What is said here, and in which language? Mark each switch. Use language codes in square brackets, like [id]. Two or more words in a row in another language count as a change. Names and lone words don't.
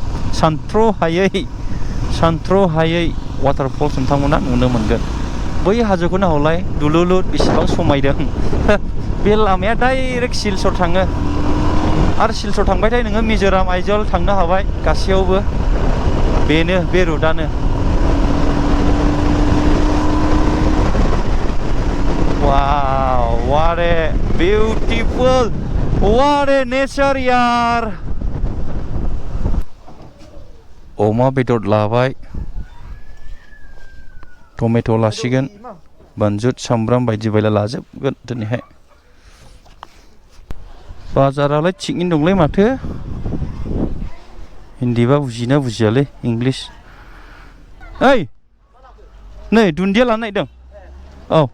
[brx] सानथ्र'हायै वाटारफल्स नोंथांमोना नुनो मोनगोन बै हाजोखौ नाहरलाय दुलुलुद बेसेबां समायदों बे लामाया डाइरेक्ट सिलचर थाङो आरो सिलचर थांबायथाय नोङो मिज'राम आइजल थांनो हाबाय गासैयावबो बेनो बे रुटानो वाव [en] what a beautiful what a nature [brx] यार अमा बेदर लाबाय टमेट' लासिगोन बानजुद सामब्राम बायदि बायला लाजोबगोन दिनैहाय बाजारालाय थिगैनो दंलै माथो हिन्दीबा बुजिना बुजियालै इंलिस ओइ नै दुन्दिया लानो नागिरदों औ